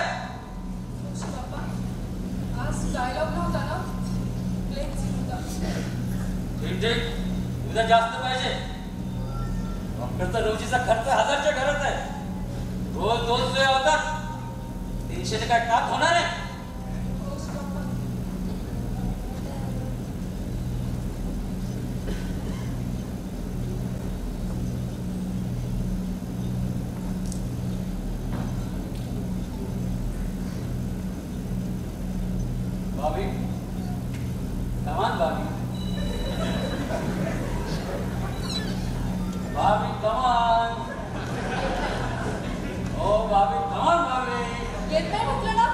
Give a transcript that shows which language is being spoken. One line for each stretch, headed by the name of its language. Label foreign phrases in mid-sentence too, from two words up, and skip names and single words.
Marathi: शिवाप्पा, आज डायलॉग नव्हता ना, प्लेन सीन होता. ठीक ठीक, उद्या जास्त पाहिजे. डॉक्टरचा रोजीचा खर्च 1000च्या घरात आहे. रोज 2 सोया होतात. 300 काय टाक होणार आहे? हो शिवाप्पा. भाभी, कमान भाभी. भाभी कमान. ओ भाभी कमान भाभी. येत नाही म्हटलं ना.